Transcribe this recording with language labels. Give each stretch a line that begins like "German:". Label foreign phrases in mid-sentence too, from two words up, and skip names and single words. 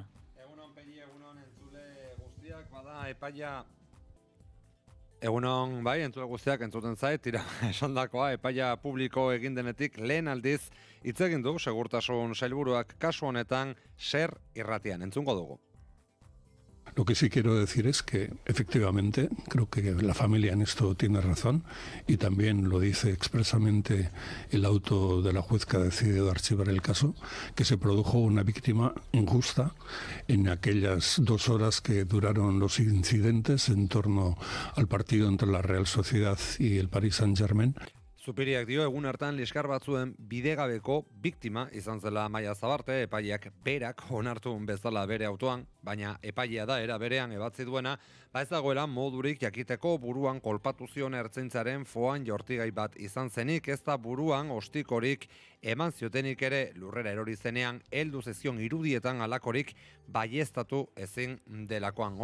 Basque: Egunon, Pegi, egunon, entzule guztiak, bada, epaia... Egunon, bai, entzule guztiak entzuten zait, tira, esandakoa, epaia publiko egin denetik lehen aldiz hitz egin du segurtasun sailburuak kasu honetan SER irratian, entzungo dugu.
Spanish: Lo que sí quiero decir es que, efectivamente, creo que la familia en esto tiene razón y también lo dice expresamente el auto de la juez que ha decidido archivar el caso, que se produjo una víctima injusta en aquellas 2 horas que duraron los incidentes en torno al partido entre la Real Sociedad y el Paris Saint-Germain.
Basque: Zupiriak dio egun hartan liskar batzuen bidegabeko biktima izan zela Amaia Zabarte, epaileak berak onartu bezala bere autoan, baina epailea da era berean ebatzi duena, ez dagoela modurik jakiteko buruan kolpatu zion ertzaintzaren foan jortigai bat izan zenik, ez da buruan ostikorik eman ziotenik ere lurrera erori zenean heldu zezion irudietan alakorik baieztatu ezin delakoan.